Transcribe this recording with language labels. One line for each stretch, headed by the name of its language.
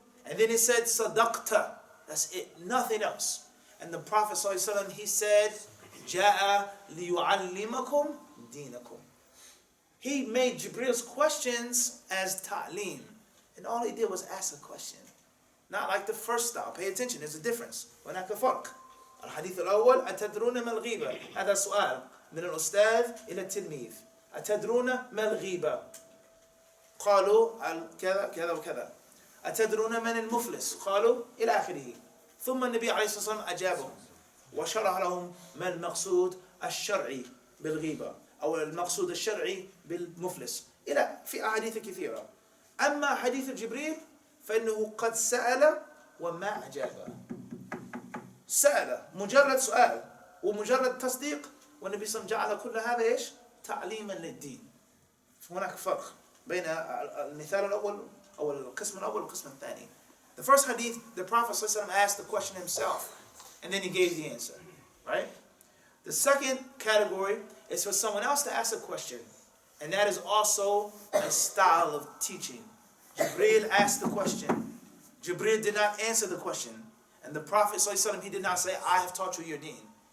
English: And then he said, Sadaqta. That's it. Nothing else. And the Prophet ﷺ, he said,
Arabic: Ja'a liyu'allimakum dinakum.
English: He made Jibreel's questions as ta'lim. And all he did was ask a question. Not like the first style. Pay attention. There's a difference.
Arabic: هناك فرق. الحديث الأول أتدرون ما الغيبة؟ هذا سؤال من الأستاذ إلى التلميذ. أتدرون ما الغيبة؟ قالوا كذا كذا وكذا. أتدرون من المفلس؟ قالوا إلى آخره. ثم النبي عليه الصلاة والسلام أجابهم وشرح لهم ما المقصود الشرعي بالغيبة أو المقصود الشرعي بالمفلس إلى في أحاديث كثيرة. أما حديث جبريل فإنه قد سأل وما أجاب. سأل مجرد سؤال ومجرد تصديق والنبي صلى الله عليه وسلم جعل كل هذا إيش؟ تعليما للدين. هناك فرق بين المثال الأول أو القسم الأول والقسم الثاني.
English: The first hadith, the Prophet ﷺ asked the question himself, and then he gave the answer, right? The second category is for someone else to ask a question, and that is also a style of teaching. Jibreel asked the question. Jibreel did not answer the question, and the Prophet ﷺ, he did not say, "I have taught you your deen."